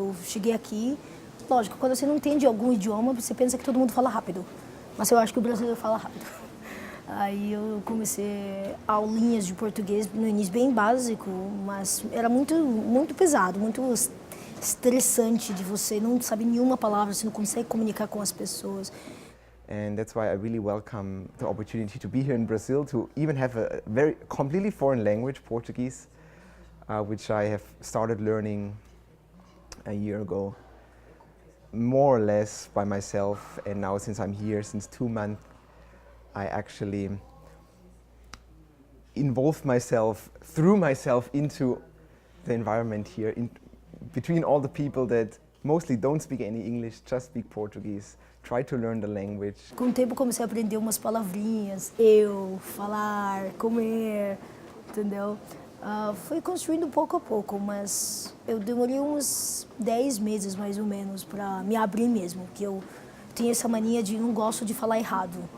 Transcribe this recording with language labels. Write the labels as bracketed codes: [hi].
[pt] Eu cheguei aqui, lógico, quando você não entende algum idioma, você pensa que todo mundo fala rápido, mas eu acho que o brasileiro fala rápido. Aí eu comecei aulinhas de português no início bem básico, mas era muito pesado, muito estressante de você não saber nenhuma palavra, você não consegue comunicar com as pessoas. [en] And that's why I really welcome the opportunity to be here in Brazil, to even have a completely foreign language, Portuguese, which I have started learning a year ago, more or less by myself. And now, since I'm here, since 2 months, I actually involved myself, threw myself into the environment here, between all the people that mostly don't speak any English, just speak Portuguese, try to learn the language. [pt] Com o tempo comecei a aprender umas palavrinhas, falar, comer, entendeu? Fui construindo pouco a pouco, mas eu demorei uns 10 meses mais ou menos para me abrir mesmo, porque eu tenho essa mania de não gosto de falar errado.